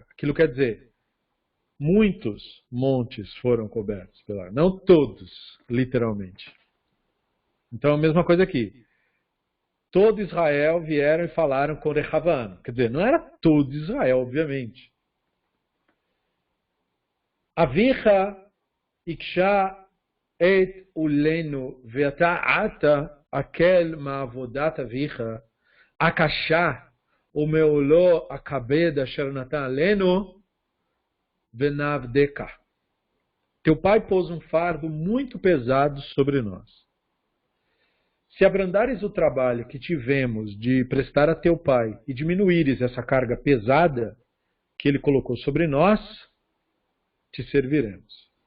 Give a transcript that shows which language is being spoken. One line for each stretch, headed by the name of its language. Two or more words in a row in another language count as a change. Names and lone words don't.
Portuguese: Aquilo quer dizer, muitos montes foram cobertos pela água, não todos, literalmente. Então, a mesma coisa aqui. Todo Israel vieram e falaram com Rechavam. Quer dizer, não era todo Israel, obviamente.
Hebrew: אביך הקשה את עלנו ועתה אתה הקל מעבדת אביך הקשה ומעלו הכבד אשר נתן עלינו ונעבדך.
Portuguese: Teu pai pôs um fardo muito pesado sobre nós. Se abrandares o trabalho que tivemos de prestar a teu pai e diminuíres essa carga pesada que ele colocou sobre nós, te serviremos.